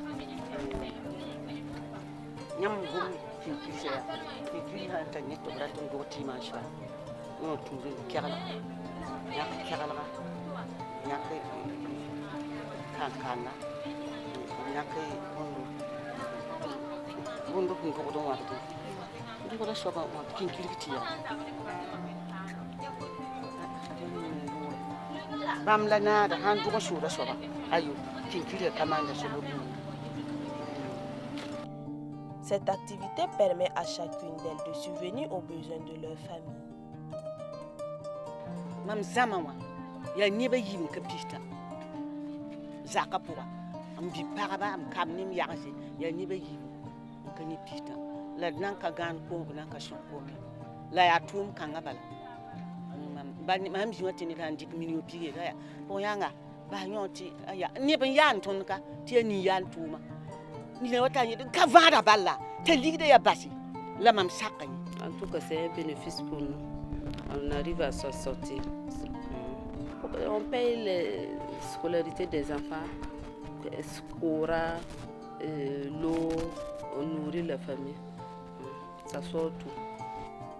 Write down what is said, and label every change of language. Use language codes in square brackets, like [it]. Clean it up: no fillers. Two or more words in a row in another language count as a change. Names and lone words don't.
[mos] yãmb gom kinkirsa yaa kinkir sã n tar ne tɩ b rat n dog tɩɩmã n soa yõ tũud n kɛgla yãk kɛglga yãk kãn-kãnda yãk bõnd b n dogd n wãbde dogda soaba wãb kinkirg tɩ yaa bãmb la naada sãn dʋg n sooda soaba ayo kinkirga ka maanda soaba bũmb. [fr] Cette activité permet à chacune d'elles de subvenir aux besoins de leur famille. [mos] Mam zãma wã yaa neba yɩɩm ka pista zaka pʋga n bɩ pagba n kam nem yagse yaa neba yɩɩm n ka ne pista la d nan ka gãan koom b nan ka sõg koome la yaa tʋʋm kãngã bala mam zĩ wã tɩ ned sã n dɩk minio pig yeela yaa pʋg yãnga bas yõ tɩ aya neb n yaan tõnd ka tɩ yaa nin-yaan tʋʋma nina wa t'a yẽ ka vãada balla t'a ligda yaa basi la mam saka yẽ. [fr] En tout cas, c'est un bénéfice pour nous. On arrive à s'en sortir. On paye les scolarités des enfants, Scora, l'eau, on nourrit la famille. Ça sort tout.